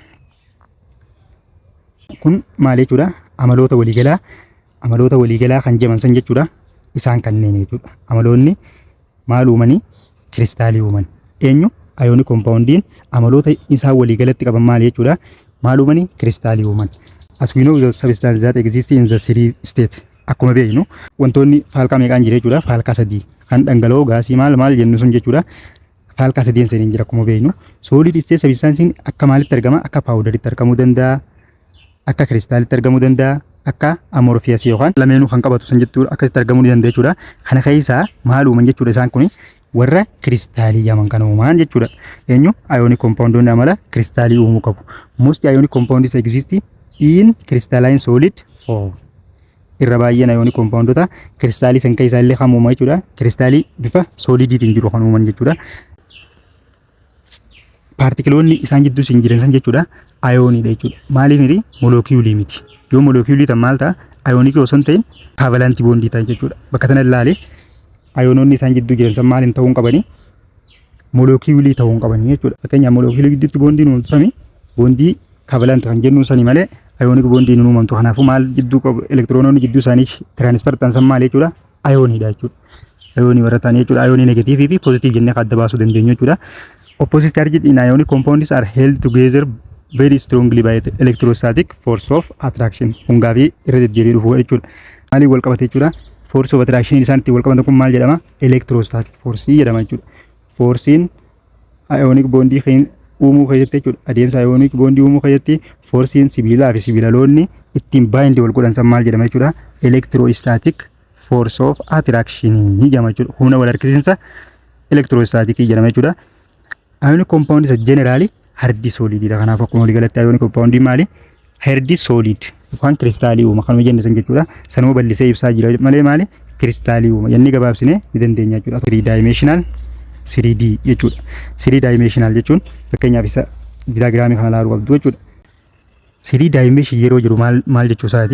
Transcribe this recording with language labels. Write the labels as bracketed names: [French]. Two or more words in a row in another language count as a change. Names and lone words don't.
[Oromo] Kun maal jechuudha? Amaloota waliigalaa kan jedhaman san jechuudha. Isaan kanneen jechuudha. Amaloonni maal uumanii? Kiristaalii uuman. Eenyu? [English] Ionic compoundiin [Oromo] amaloota isaa waliigalatti qaban maal jechuudha? Maal uumanii? Kiristaalii uuman. [English] As we know the substances that exist in the solid state. [Oromo] Akkuma beeknu wantoonni faalkaa meeqaan jira jechuudha? Faalkaa 3. Kan dhangala'oo gaasii maal jennu sun jechuudha. Faalkaa 3 saniin jira akkuma beeknu. [English] Solid state substances [Oromo] akka maalitti argama? Akka powderitti argamuu danda'a. Akka kiristaalitti argamuu danda'a. Akka amorphous yookaan lameenuu kan qabatu san jechuudha. Akkasitti argamuu ni danda'a jechuudha. Kana keessaa maal uuman jechuudha isaan kuni? Warra kiristaalii yaman kan uuman jechuudha. Eenyu? [English] Ionic compoundoonni [Oromo] amala kiristaalii uumuu qabu. [English] Most ionic compounds exist in crystalline solid form. [Oromo] Irra baay'een [English] ionic compoundota [Oromo] kiristaalii san keessaa illee kan uumamu jechuudha. Kiristaalii bifa solidiitiin jiru kan uuman jechuudha. Paartikiloonni isaan jidduu siin jiran san jechuudha ioniidha jechuudha. Maaliif miti? Molecuulii miti. Yoo molecuulii tan maal ta'a? Ionic osoo hin ta'in [English] covalent bondii [Oromo] ta'an jechuudha. Bakka tana ilaalee ionoonni isaan jidduu jiran san maaliin ta'uu qabanii? Molecuulii ta'uu qabanii jechuudha. Fakkeenyaaf molecuulii gidduutti bondiin uumamtami [English] bondii covalent [Oromo] kan jennu sani malee [English] ionic bondiin [Oromo] hin uumamtu. Kanaafuu maal jidduu qabu? Elektiroononni jidduu isaanii transfer ta'an san maal jechuudha? Ioniidha jechuudha. Ionii warra ta'an jechuudha. Ionii negative fi positive jennee adda baasuu dandeenyu jechuudha. [English] Opposite charges in ionic compounds are held together very strongly by the electrostatic force of attraction. [Oromo] Hungaa fi irra deddeebi'ee dhufu jechuudha. Maaliif wal qabate jechuudha? [English] Force of attraction [Oromo] isaan itti wal qabatan kun maal jedhama? [English] Electrostatic force [Oromo] jedhama jechuudha. Forcein [English] ionic bondii [Oromo] uumuu keessatti jechuudha. Adeemsa [English] ionic bondii [Oromo] uumuu keessatti forcein sibiilaa fi sibiilaloonni ittiin bind wal godhan san maal jedhama jechuudha? [English] Electrostatic force of attraction [Oromo] jedhama jechuudha. Humna wal harkisiinsa electrostatic jedhama jechuudha. [English] Ionic compound is generally hard solid dha. [Oromo] Kanaaf akkuma walii galatti [English] ionic compound [Oromo] maali? [English] Hard solid [Oromo] yookaan kiristaalii uuma kan jenne san jechuudha. Sanuma bal'isee ibsaa jira malee maali? Kiristaalii uuma. Yanni gabaabsine ni dandeenya jechuudha. 3 dimensional 3D jechuudha. 3 dimensional jechuun fakkeenyaaf isa diagraamii kana ilaaluu qabdu jechuudha. 3 dimension yeroo jiru maal jechuu isaati?